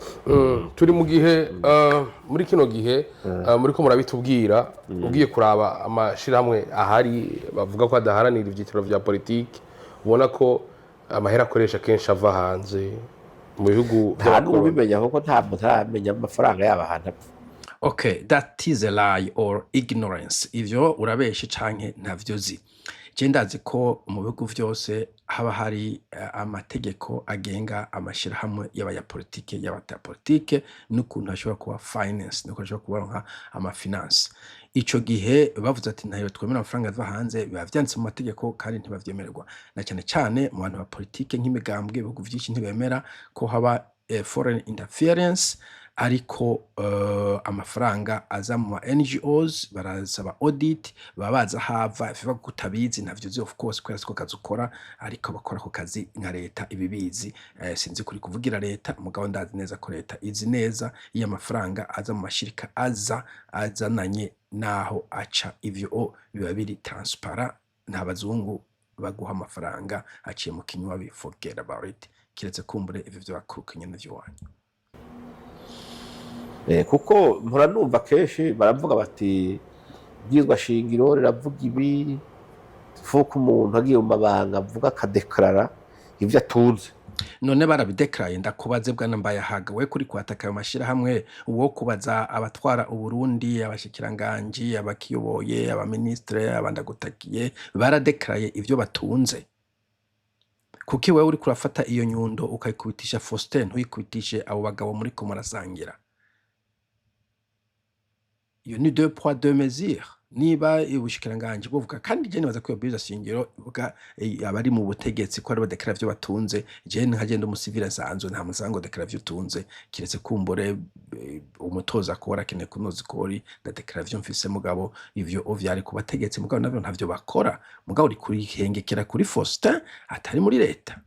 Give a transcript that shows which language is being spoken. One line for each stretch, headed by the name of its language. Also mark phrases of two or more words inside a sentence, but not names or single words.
Rundi: turi mu gihe muri kino gihe muri ko murabitubwira ugiye kuraba amashirahamwe ahari bavuga ko adaharanira ivyiciro vya politiki ubona ko amahera akoresha kenshi ava hanze mu bihugu
Kinyarwanda: ntabwo ubimenya kuko ntabwo ntaramenya amafaranga yabo ahantu apfa.
English: Okay, that is a lie or ignorance.
Rundi: Ivyo urabeshe canke ntavyo zi. Je ndazi ko mu bihugu vyose haba hari amategeko agenga amashirahamwe y'abanyapolitike y'abatapolitike n'ukuntu hashobora kuba finance n'uko hashobora kuba ama finance. Ico gihe bavuze ati ntayo twemera amafaranga ava hanze biba vyanditse mu mategeko kandi ntibavyemererwa. Na cyane cyane mu bantu ba politike nk'imigambwe ibihugu vyinshi ntibemera ko haba
English: foreign interference
Rundi: ariko amafaranga aza mu NGOs barasaba audit babaza hava fiva kutabizi ntavyo zi
English: of course
Rundi: kwera siko kazukora ariko bakora ko kazi nka leta ibibizi sinzi kuri kuvugira leta mugabo ndazi neza ko leta izi neza iyo amafaranga aza mu mashirika azananye naho aca ivyo biba biri transparent nta bazungu baguha amafaranga aciye mu kinywa bi
English: forget about it
Rundi: kiretse kumbure ivyo byakurukanye n'ivyo wanyu. Kuko mpora numva kenshi baravuga bati bwizwa shingiro riravuga ibi fuko umuntu agiye mu mabanga avuga akadeklarara ivyo atunze. None barabidekaraye ndakubaze bwana Mbayahaga we kuri kwataka ayo mashirahamwe uwo kubaza abatwara uburundi abashikiranganji abakiyoboye abaministre abandagutakiye baradekaraye ivyo batunze. Kuki wewe uri kurafata iyo nyundo ukayikubitisha Faustin uyikubitishe abo bagabo muri ko murasangira. Iyo ni
French: deux poids deux mesures
Rundi: niba ubushikiranganje buvuga kandi je nibaza ko biza shingiro buga abari mu butegetsi ko ari badekara byo batunze je nkagenda umusivile sanzo nta musango dekara byo tunze kiretse kumbore umutoza ko warakene kunoza kori ndadekara byo mfise mugabo ivyo ovyari ku bategetsi mugabo nabyo ntavyo bakora mugabo uri kuri hengekera kuri Faustin atari muri leta